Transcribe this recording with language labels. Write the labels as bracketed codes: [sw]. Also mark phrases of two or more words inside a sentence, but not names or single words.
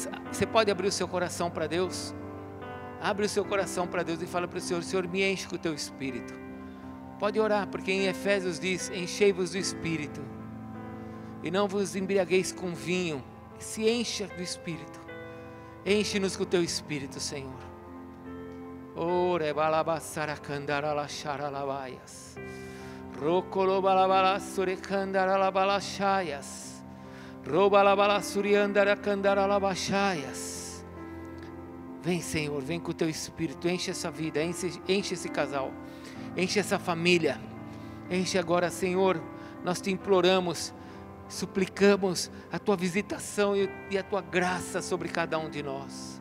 [pt] Você pode abrir o seu coração para Deus? Abre o seu coração para Deus e fala para o Senhor: Senhor, me enche com o teu Espírito. Pode orar, porque em Efésios diz: enchei-vos do Espírito, e não vos embriagueis com vinho. Se encha do Espírito. Enche-nos com o teu Espírito, Senhor. Ore balabassara candara la charalabaias. Rocolobalabalas surecandaralabalachaias. Robalabalas suriandaracandaralavachaias. Vem, Senhor, vem com o teu Espírito, enche essa vida, enche esse casal, enche essa família, enche agora, Senhor. Nós te imploramos, suplicamos a tua visitação e a tua graça sobre cada um de nós.